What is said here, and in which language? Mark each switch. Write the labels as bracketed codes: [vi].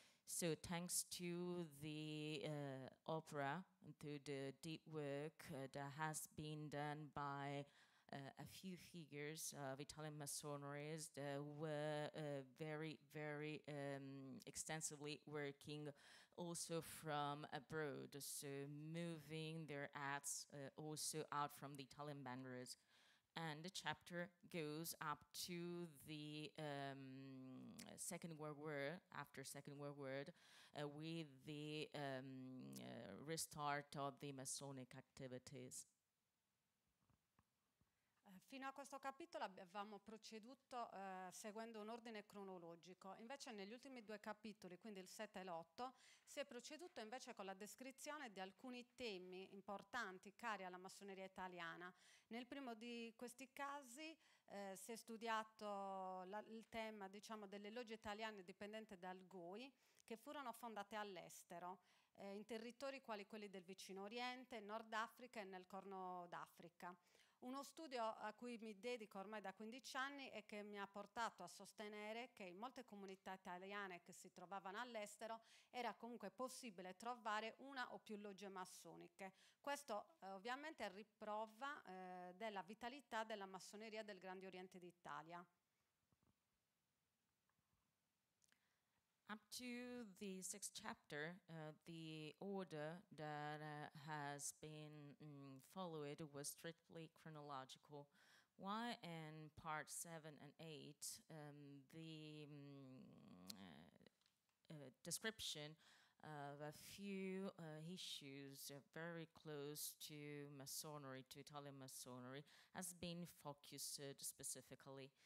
[en] So thanks to the opera and to the deep work that has been done by a few figures of Italian Masonry that were very, very extensively working also from abroad, so moving their hats also out from the Italian boundaries. And the chapter goes up to the Second World War, after Second World War, with the restart of the Masonic activities. [it] Fino a questo capitolo avevamo proceduto seguendo un ordine cronologico, invece negli ultimi due capitoli, quindi il 7 e l'8, si è proceduto invece con la descrizione di alcuni temi importanti cari alla massoneria italiana. Nel primo di questi casi si è studiato il tema, diciamo, delle logge italiane dipendenti dal GOI, che furono fondate all'estero, in territori quali quelli del vicino Oriente, Nord Africa e nel Corno d'Africa. Uno studio a cui mi dedico ormai da 15 anni e che mi ha portato a sostenere che in molte comunità italiane che si trovavano all'estero era comunque possibile trovare una o più logge massoniche. Questo ovviamente è a riprova della vitalità della massoneria del Grande Oriente d'Italia. [en] Up to the 6th chapter, the order that has been followed was strictly chronological. While in part 7 and 8, the description of a few issues very close to Masonry, to Italian Masonry, has been focused specifically.